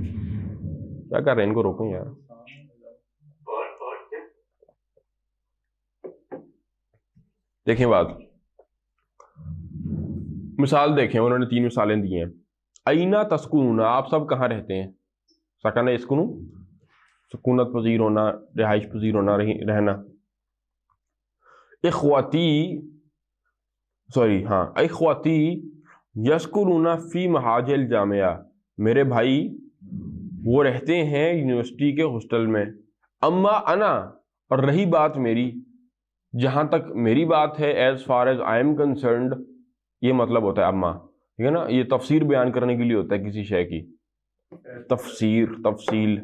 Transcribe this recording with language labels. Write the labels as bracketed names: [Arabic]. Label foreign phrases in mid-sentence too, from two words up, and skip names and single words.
[Urdu] کیا کر رہے ہیں ان کو روکیں یار. دیکھیں بات، مثال دیکھیں، انہوں نے 3 مثالیں دی ہیں. [Arabic] اینا تسکنون، [Urdu] آپ سب کہاں رہتے ہیں؟ [Arabic] سکن اسکنو، [Urdu] سکونت پذیر ہونا، رہائش پذیر ہونا، رہنا. [Arabic] اخواتی، اخواتی یسکنون فی محاجل جامعہ، [Urdu] میرے بھائی وہ رہتے ہیں یونیورسٹی کے ہاسٹل میں. [Arabic] اما انا، [Urdu] اور رہی بات میری، جہاں تک میری بات ہے، [English] as far as I am concerned, [Urdu] یہ مطلب ہوتا ہے اما، ٹھیک ہے نا. یہ تفسیر بیان کرنے کے لیے ہوتا ہے کسی شے کی، تفسیر، تفصیل.